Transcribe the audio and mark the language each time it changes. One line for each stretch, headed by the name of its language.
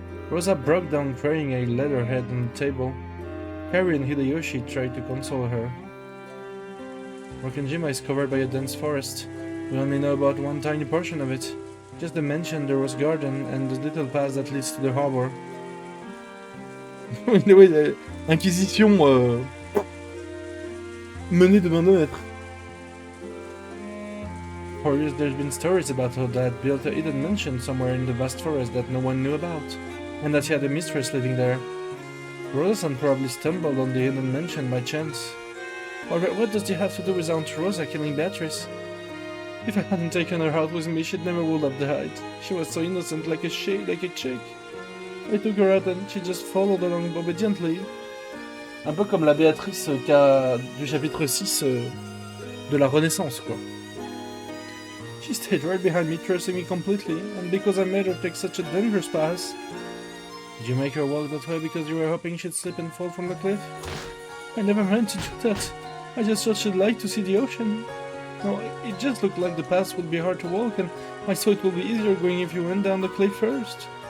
English: Rosa broke down crying and laid her head on the table. Harry and Hideyoshi tried to console her. Rokenjima is covered by a dense forest. We only know about one tiny portion of it. Just the mention there was garden and the little path that leads to the harbor.
French: Oui, Inquisition menée de main de maître.
English: For years there's been stories about how Dad built a hidden mansion somewhere in the vast forest that no one knew about, and that he had a mistress living there. Rosa-san probably stumbled on the hidden mansion by chance. Or what does it have to do with Aunt Rosa killing Beatrice? If I hadn't taken her out with me, she never would have died. She was so innocent, like a chick. I took her out and she just followed along obediently.
French: Un peu comme la Béatrice du chapitre 6 de la Renaissance, quoi.
English: She stayed right behind me, trusting me completely, and because I made her take such a dangerous path. Did you make her walk that way because you were hoping she'd slip and fall from the cliff? I never meant to do that. I just thought she'd like to see the ocean. No, it just looked like the path would be hard to walk, and I saw it would be easier going if you went down the cliff first.